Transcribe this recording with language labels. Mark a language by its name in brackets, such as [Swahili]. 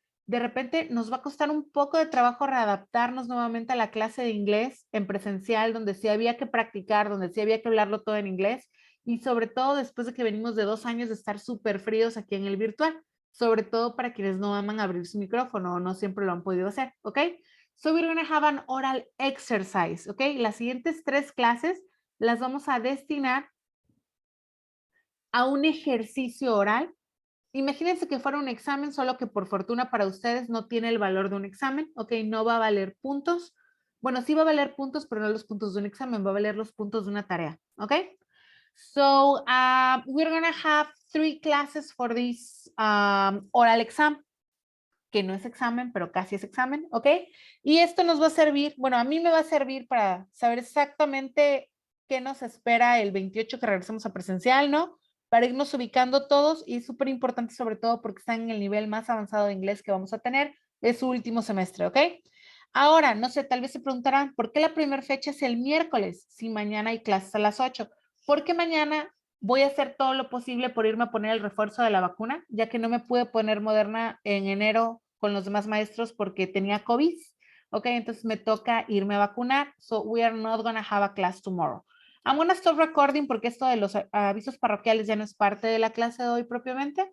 [Spanish] De repente nos va a costar un poco de trabajo readaptarnos nuevamente a la clase de inglés en presencial, donde sí había que practicar, donde sí había que hablarlo todo en inglés, y sobre todo después de que venimos de 2 años de estar súper fríos aquí en el virtual, sobre todo para quienes no aman abrir su micrófono o no siempre lo han podido hacer, ¿ok? [English] So we're going to have an oral exercise, ¿ok? [Spanish] Las siguientes 3 clases las vamos a destinar a un ejercicio oral. Imagínense que fuera un examen, solo que por fortuna para ustedes no tiene el valor de un examen, ¿ok? No va a valer puntos. Bueno, sí va a valer puntos, pero no los puntos de un examen, va a valer los puntos de una tarea, ¿ok? [English] So we're going to have 3 classes for this oral exam, [Spanish] que no es examen, [English] pero casi es examen, ¿ok? [Spanish] Y esto nos va a servir, bueno, a mí me va a servir para saber exactamente qué nos espera el 28 que regresemos a presencial, ¿no? Para irnos ubicando todos, y súper importante sobre todo porque están en el nivel más avanzado de inglés que vamos a tener, es su último semestre, ¿ok? Ahora, no sé, tal vez se preguntarán, ¿por qué la primera fecha es el miércoles si mañana hay clases a las 8? Porque mañana voy a hacer todo lo posible por irme a poner el refuerzo de la vacuna, ya que no me pude poner Moderna en enero con los demás maestros porque tenía COVID, ¿ok? Entonces me toca irme a vacunar, [English] so we are not going to have a class tomorrow. I'm going to stop recording [Spanish] porque esto de los avisos parroquiales ya no es parte de la clase de hoy propiamente.